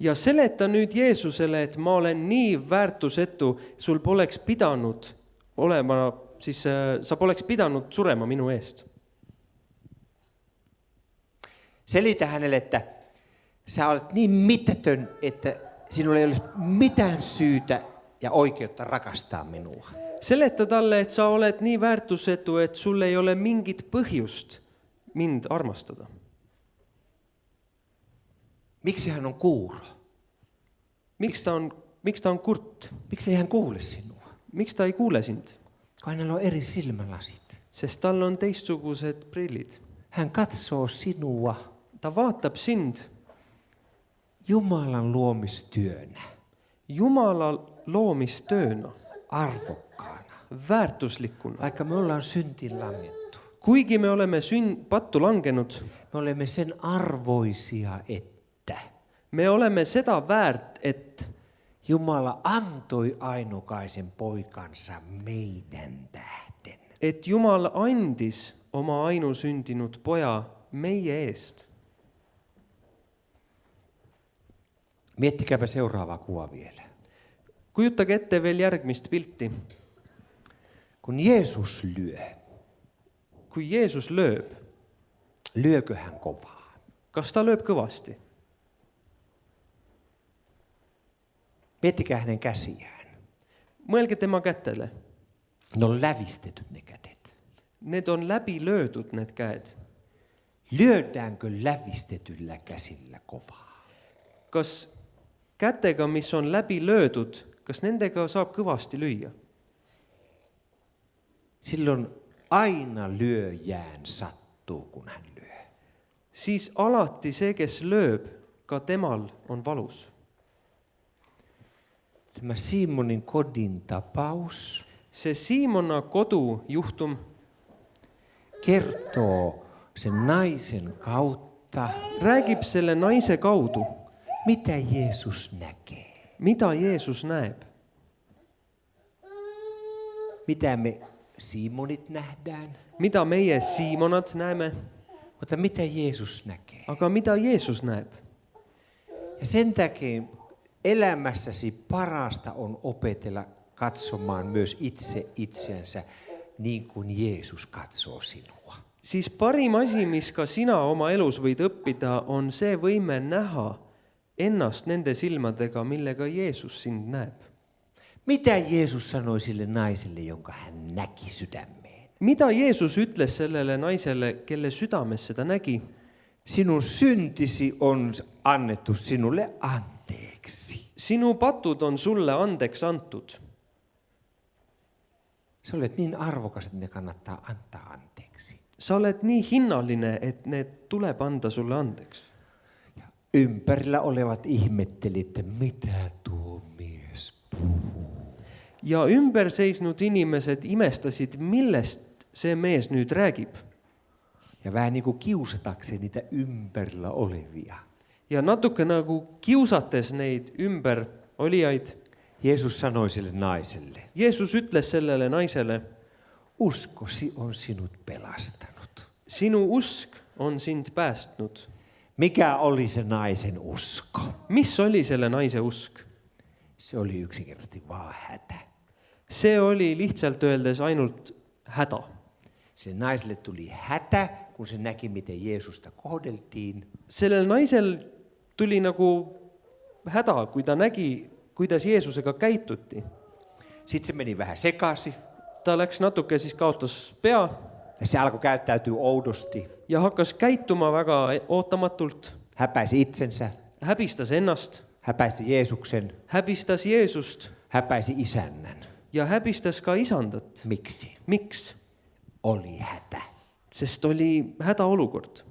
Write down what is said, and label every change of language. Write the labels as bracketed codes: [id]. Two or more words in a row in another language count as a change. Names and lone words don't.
[et] Ja seleta nüüd Jeesusele, et ma olen nii väärtusetu, sul poleks pidanud olema, siis sa poleks pidanud surema minu eest. [fi] Selitä hänelle, että sä olet niin mitätön, että sinulla ei olisi mitään syytä ja oikeutta rakastaa minua. [et] Seleta talle, et sa oled nii väärtusetu, et sul ei ole mingit põhjust mind armastada. [fi] Miksi hän on kuuro? [et] Miks ta on kurt? [fi] Miksi ei hän kuule sinua? [et] Miks ta ei kuule sind? [fi] Kun hänellä on eri silmälasit. [et] Sest tal on teistsugused prillid. [fi] Hän katsoo sinua [et] Ta vaatab sind [fi] Jumalan luomistyönä, [et] Jumala loomistööna, [fi] arvokkaana. [et] väärtuslikuna. [fi] Vaikka me ollaan syntiin langettu, [et] Kuigi me oleme pattu langenud, [fi] me olemme sen arvoisia, että [et] me oleme seda väärt, et [fi] Jumala antoi ainokaisen poikansa meidän tähden. [et] et Jumal andis oma ainusündinud poja meie eest. [fi] Miettikääpä seuraavaa kuva vielä. [et] Kujutage ette veel järgmist pilti. [fi] Kun Jeesus lyö, [et] Kui Jeesus lööb, [fi] lyökö hän kovaa? [et] kas ta lööb kõvasti? [fi] Miettikää hänen käsiään. [et] Mõelge tema kätele. [fi] Ne on lävistetyt ne kädet. [et] Need on läbi löödud, need käed. [fi] Lyödäänkö lävistetyllä käsillä kovaa? [et] Kas kätega, mis on läbi löödud, kas nendega saab kõvasti lüüa? [fi] Silloin aina lyöjään sattuu, kun hän lyö. [et] Siis alati see, kes lööb, ka temal on valus. [fi] Tämä Simonin kodin tapaus [et] See Siimona kodu juhtum [fi] kertoo sen naisen kautta, [et] räägib selle naise kaudu, [fi] mitä Jeesus näkee. [et] mida Jeesus näeb. [fi] Mitä me Simonit nähdään, [et] Mida meie Siimonad näeme, [fi] mutta mitä Jeesus näkee. [et] aga mida Jeesus näeb. [fi] Ja sen takia elämässäsi parasta on opetella katsomaan myös itse itseänsä niin kuin Jeesus katsoo sinua. [et] Siis parim asi, mis ka sina oma elus võid õppida, on see võime näha ennast nende silmadega, millega Jeesus sind näeb. [fi] Mitä Jeesus sanoi sille naiselle, jonka hän näki sydämeen? [et] Mida Jeesus ütles sellele naiselle, kelle südames seda nägi? [fi] Sinun syntisi on annettu sinulle anteeksi. [et] Sinu patud on sulle andeks antud. [fi] Sä olet niin arvokas, että ne kannattaa antaa anteeksi. [et] Sa oled nii hinnaline, et need tuleb anda sulle andeks. [fi] Ja Ympärillä olevat ihmetteli, että mitä tuo mies puhuu. [et] ja ümber seisnud inimesed imestasid, millest see mees nüüd räägib. [fi] Ja vähän niin kuin kiusatakseen niitä ympärillä olevia. [et] Ja natuke nagu kiusates neid ümber olijaid, [fi] Jeesus sanoi sille naiselle, [et] Jeesus ütles sellele naisele, [fi] uskosi on sinut pelastanut. [et] sinu usk on sind päästnud. [fi] Mikä oli se naisen usko? [et] Mis oli selle naise usk? [fi] Se oli yksinkertaisesti vaan hätä. [et] See oli lihtsalt öeldes ainult häda. [fi] Se naiselle tuli hätä, kun se näki, miten Jeesusta kohdeltiin. [et] Sellel naisel tuli nagu häda, kui ta nägi, kuidas Jeesusega käituti. [fi] Sitten se meni vähän sekasi [et] Ta läks natuke, siis kaotas pea [fi] ja se alkoi käyttäytyä oudosti. [et] ja hakkas käituma väga ootamatult. [fi] Häpäisi itsensä, [et] Häbistas ennast, [fi] häpäisi Jeesuksen, [et] häbistas Jeesust [fi] häpäisi isännän. [et] ja häbistas ka isandat. [fi] Miksi? [et] Miks? [fi] Oli hätä. [et] Sest oli hädaolukord.